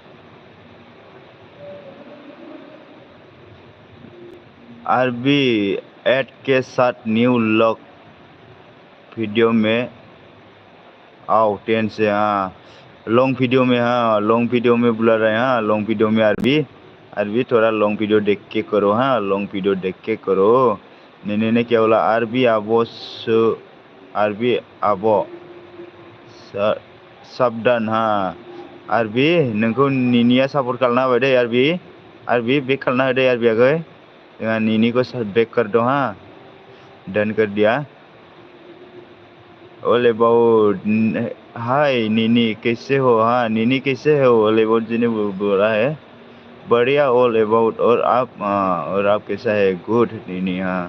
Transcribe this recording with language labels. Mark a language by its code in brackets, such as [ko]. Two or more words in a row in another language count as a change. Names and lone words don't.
[hi] आरबी ऐड के साथ न्यू लॉक वीडियो में आओ 10 से हाँ लॉन्ग वीडियो में बुला रहे हैं हाँ लॉन्ग वीडियो में आरबी अरबी थोड़ा लॉन्ग वीडियो देख के करो हाँ, लॉन्ग वीडियो देख के करो। ने क्या बोला [brx] अरबी आबो साबधान हाँ अरबी नोंखौ निनिया सापर्ट खालामना होबाय दे अरबी बेक खालामना होदे अरबी आगै जोंहा [hi] निनी को बेक कर दो हाँ डन कर दिया। ऑल अबाउट हाय नीनी कैसे हो हाँ नीनी कैसे हो ऑल अबाउट जी ने बोला है बढ़िया ऑल अबाउट और आप कैसा है गुड नीनी हाँ।